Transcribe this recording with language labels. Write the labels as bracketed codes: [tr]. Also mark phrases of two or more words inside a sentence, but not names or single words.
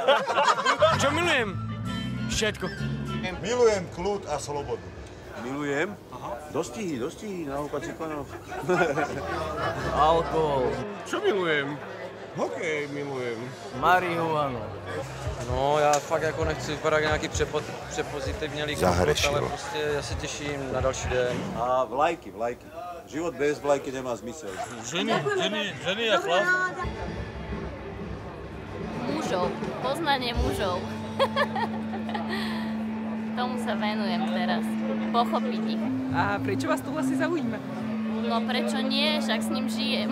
[sk] Čo milujem? Všetko. Milujem kľud a slobodu. Milujem dostihy na húpací konoch. Alkohol. Čo milujem? Hokej milujem. Marihuanu. No, [cs] já fakt jako nechci vypadat nějaký přepozitivnělý komfort, ale prostě já se těším na další den. [sk] A vlajky. Život bez vlajky nemá zmysel. Ženy a chlap. Mužov, poznanie mužov. Tomu sa venujem teraz. Pochopiť ich. A prečo vás to vlastne zaujíma? No prečo nie, však s ním žijem.